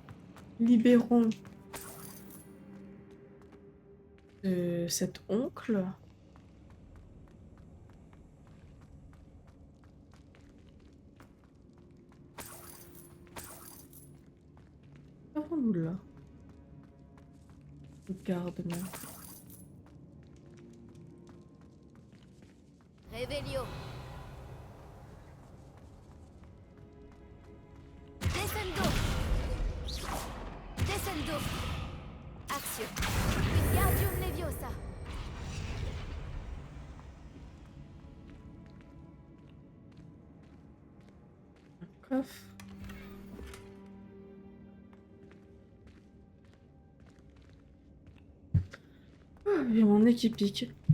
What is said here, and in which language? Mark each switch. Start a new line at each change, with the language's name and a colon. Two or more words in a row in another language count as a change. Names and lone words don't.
French: Libérons cet oncle. Avons-nous là? Regarde-moi. Revelio. Descendo. Descendo. Axio. Wingardium Leviosa. Un coffre. Ah, il y a mon équipique.